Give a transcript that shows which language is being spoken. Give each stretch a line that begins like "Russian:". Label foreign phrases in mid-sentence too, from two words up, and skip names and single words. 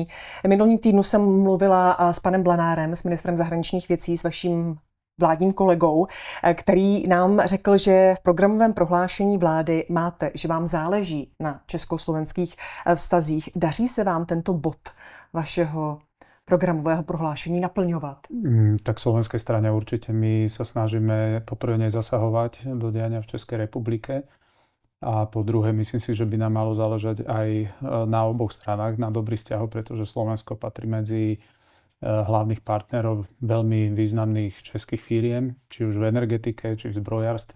Czech: Minulý týdnu jsem mluvila s panem Blanárem, s ministrem zahraničních věcí, s vaším vládním kolegou, který nám řekl, že v programovém prohlášení vlády máte, že vám záleží na československých vztazích. Daří se vám tento bod vašeho programového prohlášení naplňovat?
Slovak: Tak v slovenskej strane určite my sa snažíme poprvé nezasahovať do diania v Českej republike a po druhé myslím si, že by nám malo záležať aj na oboch stranách na dobrých vzťahoch, pretože Slovensko patrí medzi hlavných partnerov veľmi významných českých firiem, či už v energetike, či v zbrojárstve.